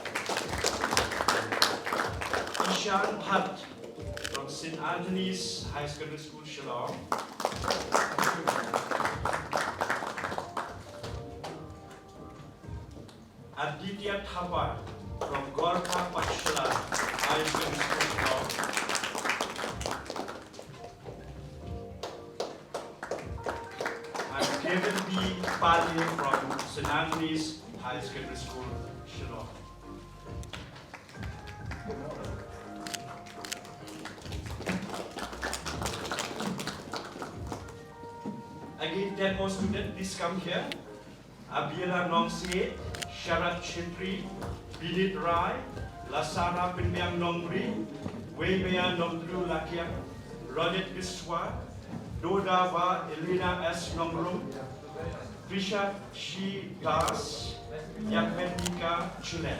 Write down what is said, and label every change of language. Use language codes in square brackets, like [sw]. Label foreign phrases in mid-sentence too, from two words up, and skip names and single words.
[en] Ishan Bhatt from St. Anthony's High Secondary School, Shillong. Aditya Thapar from Khuborjylla High Secondary School, Shillong. And Kevin B. Pale from St. Anthony's High Secondary School, Shillong. Again, 10 more students, please come here. Abila Nongse, Sharat Chitri, Binit Rai, Lasara Pinmyang Nongri, Weimea Nongdru Lakia, Ronet Biswa, Dodava Elena S. Nongrum, Trisha Shi Das, Yakmenika Chulet.